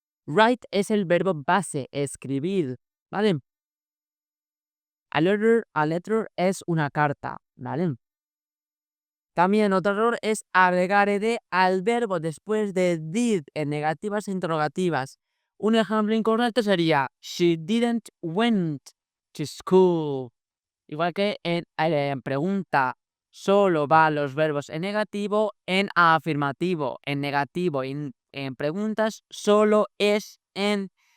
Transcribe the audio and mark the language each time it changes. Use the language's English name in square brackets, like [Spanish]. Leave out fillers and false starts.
[Spanish] Write es el verbo base, escribir, ¿vale? [English] A letter [Spanish] es una carta, ¿vale? También otro error es agregar ed al verbo después de did en negativas e interrogativas. Un ejemplo incorrecto sería [English] she didn't went to school. [Spanish] Igual que en pregunta solo van los verbos en negativo, en afirmativo, en negativo, en preguntas solo es en...